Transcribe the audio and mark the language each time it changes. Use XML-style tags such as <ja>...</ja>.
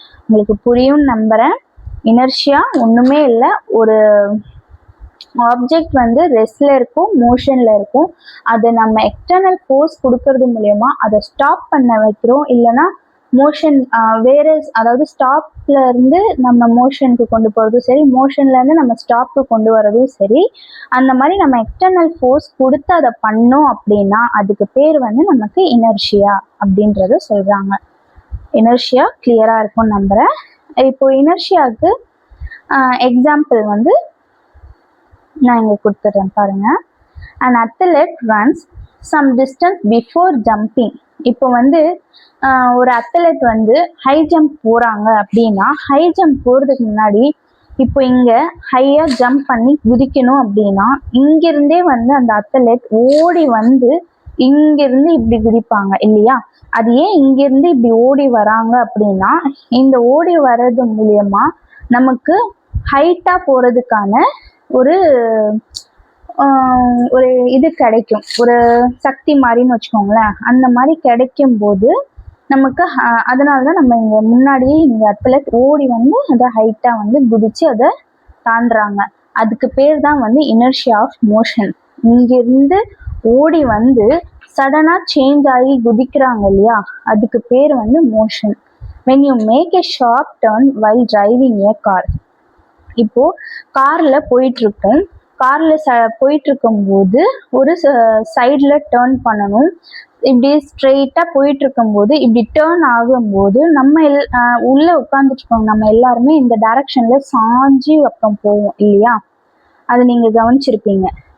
<ta>உங்களுக்கு புரியும் நம்புறேன். இனர்ஷியா ஒண்ணுமே இல்லை, ஒரு ஆப்ஜெக்ட் வந்து ரெஸ்ட்ல இருக்கும் மோஷன்ல இருக்கும், அதை நம்ம எக்ஸ்டர்னல் ஃபோர்ஸ் கொடுக்கறது மூலயமா அதை ஸ்டாப் பண்ண வைக்கிறோம், இல்லைன்னா மோஷன் வேற, அதாவது ஸ்டாப்ல இருந்து நம்ம மோஷனுக்கு கொண்டு போறதும் சரி, மோஷன்ல இருந்து நம்ம ஸ்டாப்க்கு கொண்டு வரதும் சரி, அந்த மாதிரி நம்ம எக்ஸ்டர்னல் ஃபோர்ஸ் கொடுத்து அதை பண்ணோம் அப்படின்னா அதுக்கு பேர் வந்து நமக்கு இனர்ஷியா அப்படின்றத சொல்றாங்க. இனர்ஷியா கிளியரா இருக்கும் நம்புறேன். இப்போ இனர்ஷியாவுக்கு எக்ஸாம்பிள் வந்து நான் இங்க கொடுத்துட்றேன் பாருங்க.</ta> <en>an athlete runs some distance before jumping.</en> <ta>இப்போ வந்து ஒரு அத்லெட் வந்து ஹை ஜம்ப் போறாங்க அப்படின்னா, ஹை ஜம்ப் போறதுக்கு முன்னாடி இப்போ இங்க ஹையா ஜம்ப் பண்ணி குதிக்கணும் அப்படின்னா இங்கிருந்தே வந்து அந்த அத்லெட் ஓடி வந்து இங்கிருந்து இப்படி குதிப்பாங்க இல்லையா. அது ஏன் இங்கிருந்து இப்படி ஓடி வராங்க அப்படின்னா, இந்த ஓடி வர்றது மூலியமா நமக்கு ஹைட்டா போறதுக்கான ஒரு ஒரு இது கிடைக்கும், ஒரு சக்தி மாதிரின்னு வச்சுக்கோங்களேன். அந்த மாதிரி கிடைக்கும் போது நமக்கு அதனாலதான் நம்ம இங்க முன்னாடியே இங்க அத்லெட் ஓடி வந்து அதை ஹைட்டா வந்து குதிச்சு அதை தாண்டுறாங்க. அதுக்கு பேர் தான் வந்து இனர்ஷியா ஆஃப் மோஷன். இங்கிருந்து ஓடி வந்து சடனா சேஞ்ச் ஆகி குதிக்கிறாங்க இல்லையா, அதுக்கு பேர் வந்து motion.</ta> <en>when you make a sharp turn while driving a car.</en> <ta>இப்போ கார்ல போயிட்டு இருக்கோம், கார்ல போயிட்டு இருக்கும் போது ஒரு சைட்ல டேர்ன் பண்ணணும். இப்படி ஸ்ட்ரெயிட்டா போயிட்டு இருக்கும் போது இப்படி டேர்ன் ஆகும்போது நம்ம உள்ள உட்காந்துட்டு இருக்கோம், நம்ம எல்லாருமே இந்த டைரக்ஷன்ல சாஞ்சி அப்புறம் போவோம் இல்லையா, அது நீங்க கவனிச்சிருப்பீங்க.</ta>